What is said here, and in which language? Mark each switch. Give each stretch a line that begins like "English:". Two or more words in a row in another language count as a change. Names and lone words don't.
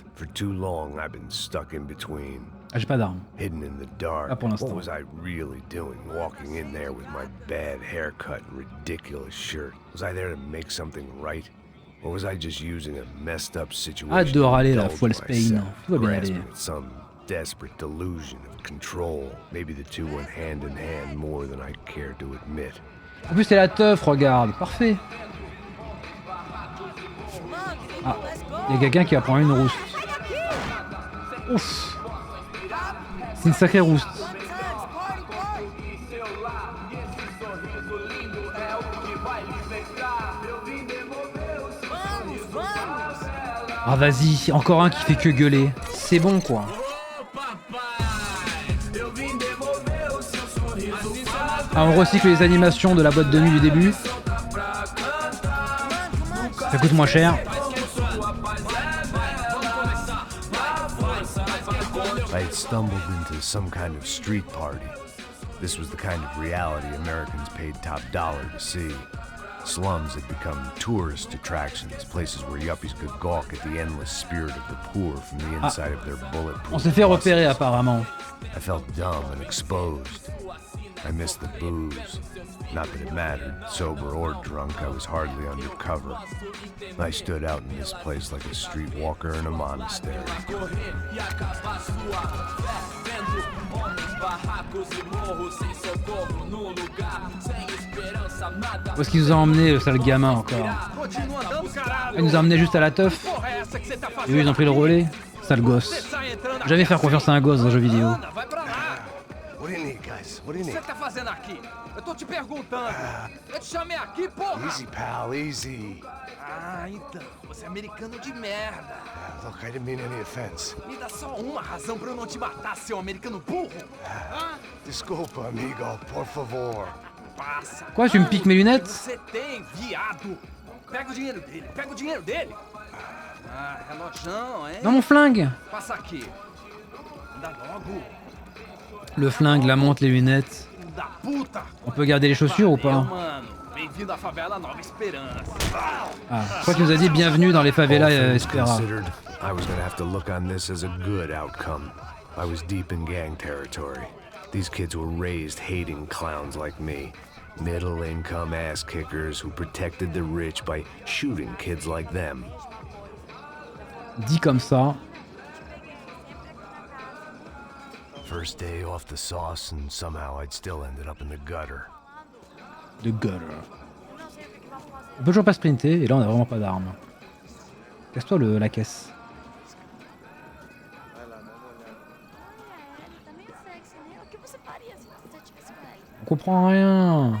English: For too long, I've been stuck in between.
French: Ah, j'ai pas d'armes.
English: Hidden in the dark.
French: Pas pour
English: What
French: l'instant.
English: was I really doing walking in there with my bad haircut and ridiculous shirt? Was I there to make something right? Or was I just using a messed up situation?
French: Hâte de râler là,
English: to
French: faut
English: indulge Spain. myself,
French: Tout va bien aller.
English: grasping at some desperate delusion of control. Maybe the two went hand in hand more than I care to admit.
French: En plus, c'est la teuf, regarde. Parfait. Ah, il y a quelqu'un qui va prendre une rousse. Ouf. C'est une sacrée rousse. Ah vas-y, encore un qui fait que gueuler. C'est bon quoi. Ah, on recycle les animations de la boîte de nuit du début. Ça coûte moins cher.
English: I had stumbled into some kind of street party. This was the kind of reality Americans paid top dollar to see. Slums had become tourist attractions, places where yuppies could gawk at the endless spirit of the poor from the inside of their bulletproof
French: On s'est fait
English: buses.
French: repérer apparemment.
English: I felt dumb and exposed. I missed the booze. Not that it mattered, sober or drunk, I was hardly undercover. I stood out in this place like a streetwalker in a monastery.
French: Où est-ce qu'il nous a emmené, le sale gamin encore?
Portuguese: Continua andando, caralho!
French: Il nous a emmené juste à la teuf.
Portuguese: Porra é essa que você tá
French: Et
Portuguese: fazendo?
French: eux, ils ont pris le relais. Sale gosse.
Portuguese: Você tá entrando
French: Jamais
Portuguese: aqui
French: faire confiance à un gosse dans un jeu vidéo.
Portuguese: Ana, vai pra lá!
English: What do you need, guys? What do you
Portuguese: O que
English: need?
Portuguese: você tá fazendo aqui? Eu tô te perguntando. Eu te chamei aqui, porra!
English: Easy, pal, easy.
Portuguese: Ah, então. Você é americano de merda.
English: Look, I didn't mean any offense.
Portuguese: Me dá só uma razão pra eu não te matar, seu americano burro. Desculpa, amigo, por favor. Passa.
French: Quoi, tu me piques mes lunettes?
Portuguese: Você tem, viado. Pega o dinheiro dele, pega o dinheiro dele. Ah, relojão, hein?
French: Dans mon flingue.
Portuguese: Passa aqui. Anda logo.
French: Le flingue, la montre, les lunettes.
Portuguese: Filho da puta.
French: On peut garder les chaussures ou
Portuguese: Valeu,
French: pas?
Portuguese: mano. Bem-vindo à favela Nova Esperança.
French: Ah, je crois qu'il nous a dit bienvenue dans les favelas
English: All things
Portuguese: Espera.
English: considered, I was gonna have to look on this as a good outcome. I was deep in gang territory. These kids were raised hating clowns like me. Middle-income ass-kickers who protected the rich by shooting kids like them.
French: Dit comme ça.
English: First day off the sauce, and somehow I'd still ended up in the gutter.
French: De gueule. On peut toujours pas sprinter, et là on a vraiment pas d'armes. Casse-toi la caisse. On comprend rien.